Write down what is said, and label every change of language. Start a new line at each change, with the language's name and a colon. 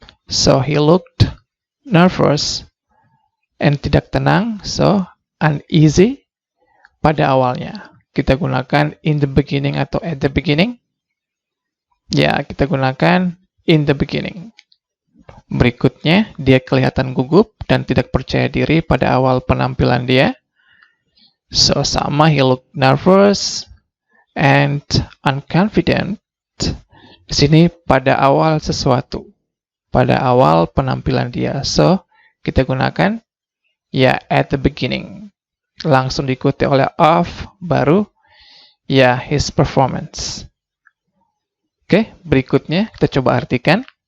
English: So he looked nervous and
Indonesian: tidak tenang,
English: so uneasy
Indonesian: pada awalnya. Kita gunakan in the beginning atau at the beginning. Ya, kita gunakan in the beginning. Berikutnya, dia kelihatan gugup dan tidak percaya diri pada awal penampilan dia.
English: So, sama, he looked nervous and unconfident.
Indonesian: Di sini pada awal sesuatu. Pada awal penampilan dia. So, kita gunakan ya at the beginning. Langsung diikuti oleh of, baru ya his performance. Oke, berikutnya kita coba artikan.